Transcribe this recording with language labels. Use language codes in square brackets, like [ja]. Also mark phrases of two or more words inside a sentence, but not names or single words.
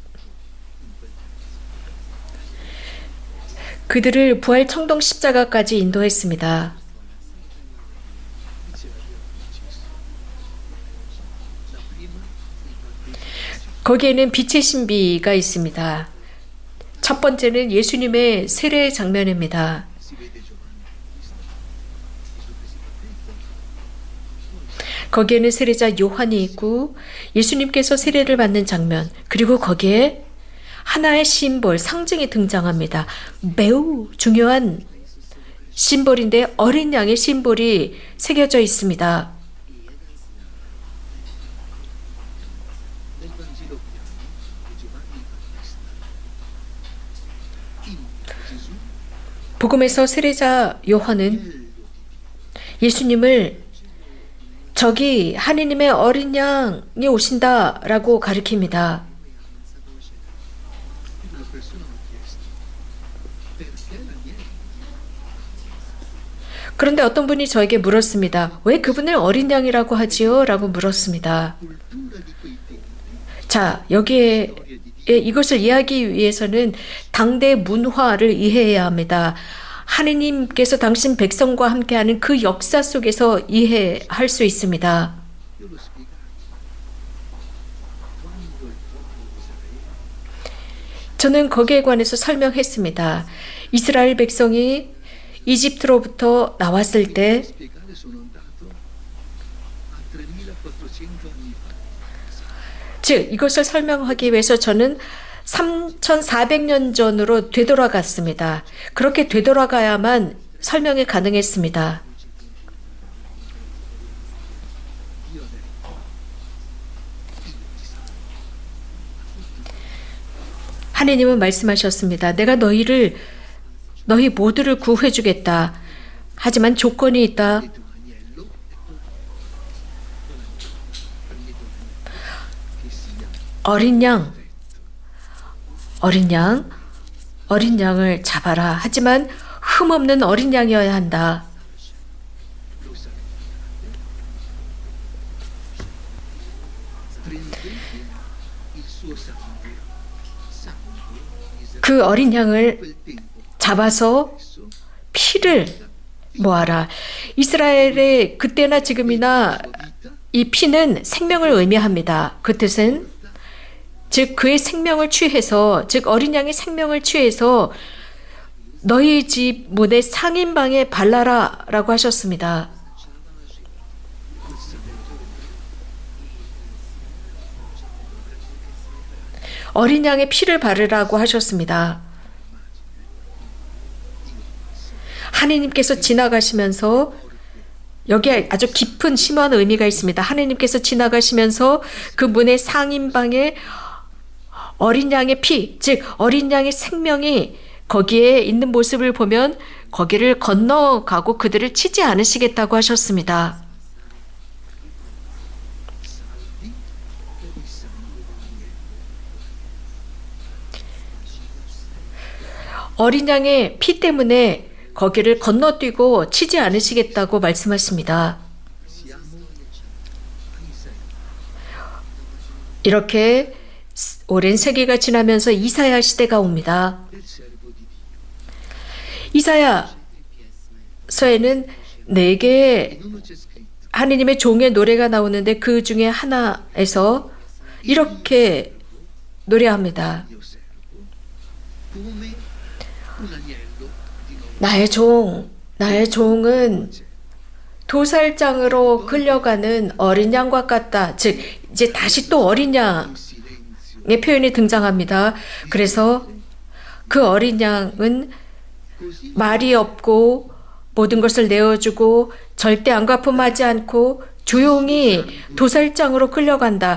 [ko] 그들을 부활 청동 십자가까지 인도했습니다. 거기에는 빛의 신비가 있습니다. 첫 번째는 예수님의 세례 장면입니다. [it] si vede Giovanni Battista, Gesù che si battezza, [ko] 거기에는 세례자 요한이 있고 예수님께서 세례를 받는 장면, 그리고 거기에 하나의 심볼, 상징이 등장합니다. 매우 중요한 심볼인데 어린 양의 심볼이 새겨져 있습니다. [it] nel Vangelo vediamo che Giovanni Battista invita Gesù [ko] 복음에서 세례자 요한은 [it] figlio di Dio. [ko] 예수님을 저기 하느님의 어린 양이 오신다라고 가리킵니다. [it] Una persona mi ha chiesto perché l'agnello? [ko] 그런데 어떤 분이 저에게 물었습니다. 왜 그분을 어린 양이라고 하지요? 라고 물었습니다. [it] Cultura di quei tempi, [ko] 자, 여기에 [it] storia di [ko] 이것을 이해하기 위해서는 당대 문화를 이해해야 합니다. 하느님께서 당신 백성과 함께하는 그 역사 속에서 이해할 수 있습니다. [it] Io l'ho spiegato. Quando il popolo di Israele [ko] 저는 거기에 관해서 설명했습니다. 이스라엘 백성이 이집트로부터 나왔을 때 [it] spiegare sono andato a 3400 anni fa. [ko] 즉 이것을 설명하기 위해서 저는 3400년 전으로 되돌아갔습니다. 그렇게 되돌아가야만 설명이 가능했습니다. [it] Io ho detto, io ti salvo. [ko] 하느님은 말씀하셨습니다. 내가 너희 모두를 구해주겠다. 하지만 조건이 있다. [it] Prendete un agnello e prendete un agnello che sia [ko] 어린 양을 잡아라. 하지만 흠없는 어린 양이어야 한다. [it] lo sacrificate. Prendete il suo sangue di [ko] 그 어린 양을 [it] quel tempo [ko] 잡아서 [it] stesso, [ko] 피를 모아라. 이스라엘의 그때나 지금이나 [it] vita, [ko] 이 피는 생명을 의미합니다. 그 뜻은 즉 그의 생명을 취해서 즉 어린 양의 생명을 취해서 너희 집 문의 상인방에 발라라라고 하셨습니다. [it] quel sangue. [ko] 어린 양의 피를 바르라고 하셨습니다. 하느님께서 지나가시면서 여기에 아주 깊은 심오한 의미가 있습니다. 하느님께서 지나가시면서 그 문의 상인방에 어린 양의 피, 즉 어린 양의 생명이 거기에 있는 모습을 보면 거기를 건너가고 그들을 치지 않으시겠다고 하셨습니다. [it] Salvi per il sangue dell'agnello. [ko] 어린 양의 피 때문에 거기를 건너뛰고 치지 않으시겠다고 말씀하십니다. [it] Siamo a Isaia. [ko] 이렇게 오랜 세기가 지나면서 이사야 시대가 옵니다. [it] Del servo di Dio. [ko] 이사야서에는 네 개의 [it] In uno c'è scritto, [ko] 하느님의 종의 노래가 나오는데 그 중에 하나에서 이렇게 노래합니다. [it] mio servo, come un agnello di nuovo. [ko] 나의 종은 도살장으로 끌려가는 어린 양과 같다. 즉 이제 다시 또 어린 양의 [it] In silenzio, [ko] 표현이 등장합니다. 그래서 그 어린 양은 [it] così [ko] 말이 없고 모든 것을 내어주고 절대 안가품하지 않고 조용히 도살장으로 끌려간다.